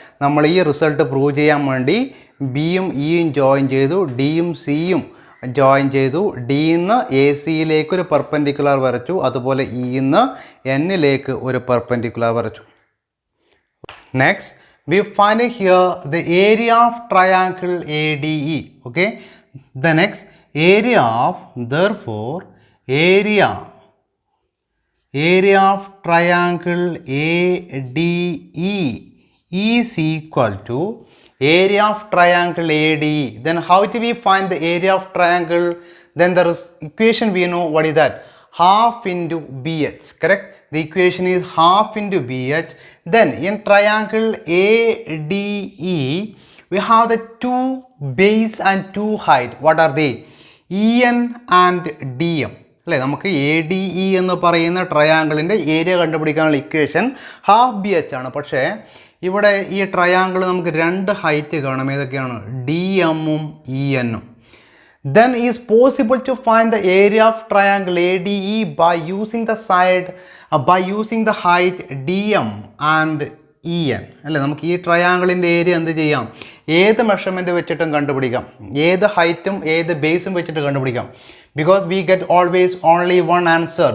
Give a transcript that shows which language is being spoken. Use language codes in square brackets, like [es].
[ml] നമ്മൾ ഈ result prove ചെയ്യാൻ വേണ്ടി ബിയും ഇയും ജോയിൻ ചെയ്തു, ഡിയും സിയും ജോയിൻ ചെയ്തു, ഡിന്ന് എ സിയിലേക്ക് ഒരു പെർപെൻഡിക്കുലർ വരച്ചു, അതുപോലെ ഇന്ന് എന്നിലേക്ക് ഒരു പെർപെൻഡിക്കുലർ വരച്ചു. [en] Next, we find here the area of triangle ADE. Okay, the next area of, therefore area of triangle ADE is equal to area of triangle ADE. Then how do we find the area of triangle? Then there is equation, we know what is that, half into BH, correct? The equation is half into BH. Then in triangle ADE we have the two base and two height. What are they? EN and DM. [ml] അല്ലേ, നമുക്ക് A D E എന്ന് പറയുന്ന ട്രയാങ്കിളിൻ്റെ area കണ്ടുപിടിക്കാനുള്ള equation half B H ആണ്. പക്ഷേ ഇവിടെ ഈ triangle നമുക്ക് രണ്ട് ഹൈറ്റ് കാണാം. ഏതൊക്കെയാണ്? ഡി എമ്മും ഇ എന്നും. [en] Then is possible to find the area of triangle ADE by using the side by using the height DM and EN. [ml] അല്ലേ, നമുക്ക് ഈ ട്രയാങ്കിളിൻ്റെ ഏരിയ എന്ത് ചെയ്യാം? ഏത് മെഷർമെൻറ്റ് വെച്ചിട്ടും കണ്ടുപിടിക്കാം, ഏത് ഹൈറ്റും ഏത് ബേസും വെച്ചിട്ട് കണ്ടുപിടിക്കാം. [en] Because we get always only one answer.